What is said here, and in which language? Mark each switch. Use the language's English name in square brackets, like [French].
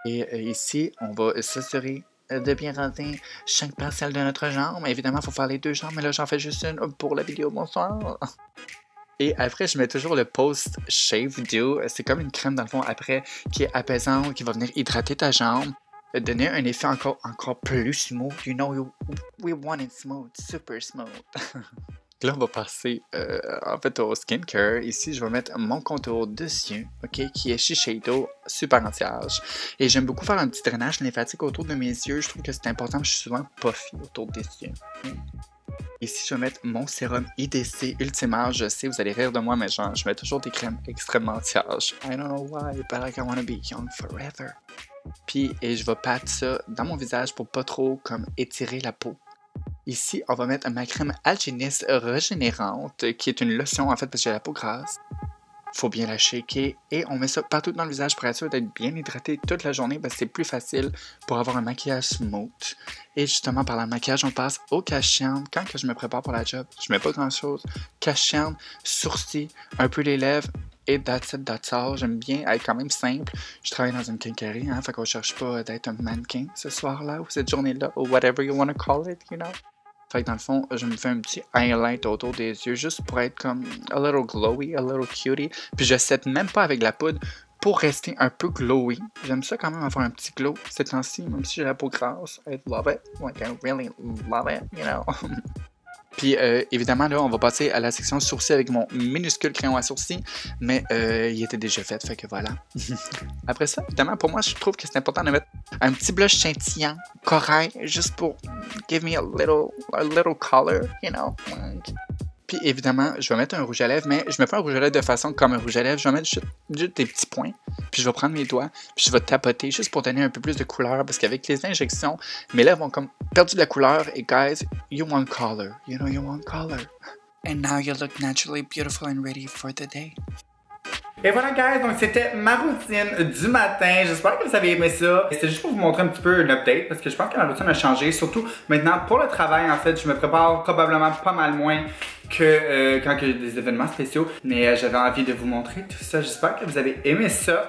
[French] Et ici, on va s'assurer de bien raser chaque parcelle de notre jambe. Évidemment, il faut faire les deux jambes, mais là, j'en fais juste une pour la vidéo. Bonsoir! Et après, je mets toujours le Post Shave Dew. C'est comme une crème, dans le fond, après, qui est apaisante, qui va venir hydrater ta jambe. Donner un effet encore plus smooth. [English] You know, we want it smooth, super smooth. [French] Là, on va passer en fait au skincare. Ici, je vais mettre mon contour dessus, ok, qui est Shiseido Super Anti-Âge. Et j'aime beaucoup faire un petit drainage lymphatique autour de mes yeux. Je trouve que c'est important, je suis souvent puffy autour des yeux. Ici, je vais mettre mon sérum IDC Ultimate. Je sais, vous allez rire de moi, mais genre, je mets toujours des crèmes extrêmement anti-âge. [English] I don't know why, but like I wanna be young forever. [French] Puis, et je vais patch ça dans mon visage pour pas trop comme étirer la peau. Ici, on va mettre ma crème Algenist régénérante, qui est une lotion en fait parce que j'ai la peau grasse. Faut bien la shaker et on met ça partout dans le visage pour être sûr d'être bien hydraté toute la journée parce que c'est plus facile pour avoir un maquillage smooth. Et justement, par le maquillage, on passe au cache-cerne. Quand que je me prépare pour la job, je mets pas grand-chose. Cache-cerne, sourcils, un peu les lèvres et [English] that's it, that's all. [French] J'aime bien être quand même simple. Je travaille dans une quincaillerie, hein, fait qu'on cherche pas d'être un mannequin ce soir-là ou cette journée-là ou [English] whatever you wanna call it, you know. [French] Fait que dans le fond, je me fais un petit highlight autour des yeux juste pour être comme [English] a little glowy, a little cutie. [French] Puis je set même pas avec la poudre pour rester un peu glowy. J'aime ça quand même avoir un petit glow ces temps-ci, même si j'ai la peau grasse. [English] I love it. Like I really love it, you know. [French] Puis évidemment, là, on va passer à la section sourcils avec mon minuscule crayon à sourcils, mais il était déjà fait que voilà. Après ça, évidemment, pour moi, je trouve que c'est important de mettre un petit blush scintillant, corail, juste pour [English] give me a little color, you know. [French] Puis évidemment, je vais mettre un rouge à lèvres, mais je mets pas un rouge à lèvres de façon comme un rouge à lèvres. Je vais mettre juste des petits points. Puis je vais prendre mes doigts, puis je vais tapoter juste pour donner un peu plus de couleur. Parce qu'avec les injections, mes lèvres ont comme perdu de la couleur. [English] Et guys, you want color. You know you want color. And now you look naturally beautiful and ready for the day. [French] Et voilà guys, donc c'était ma routine du matin. J'espère que vous avez aimé ça. C'était juste pour vous montrer un petit peu une update parce que je pense que ma routine a changé. Surtout maintenant pour le travail en fait, je me prépare probablement pas mal moins que quand il y a des événements spéciaux. Mais j'avais envie de vous montrer tout ça. J'espère que vous avez aimé ça.